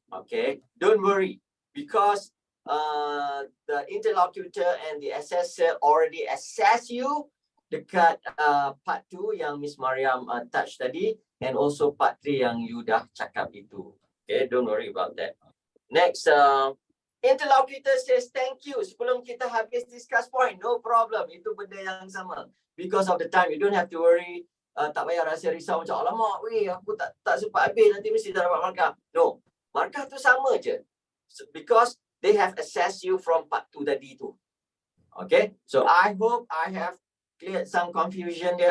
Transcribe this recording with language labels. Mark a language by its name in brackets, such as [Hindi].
[English] Okay, don't worry. Because the interlocutor and the assessor already assess you dekat part 2 yang Miss Maryam touch tadi, and also part 3 [Malay] yang you dah cakap itu. [English] Okay, don't worry about that. Next, interlocutor says thank you [Malay] sebelum kita habis discuss point. No problem, itu benda yang sama. [English] Because of the time, you don't have to worry. [Malay] Tak payah rasa risau macam alamak, aku tak sempat habis, nanti mesti tak dapat markah. [English] No, markah tu sama je. Because they have assessed you from part 2 tadi tu. Okay, so I hope I have cleared some confusion there.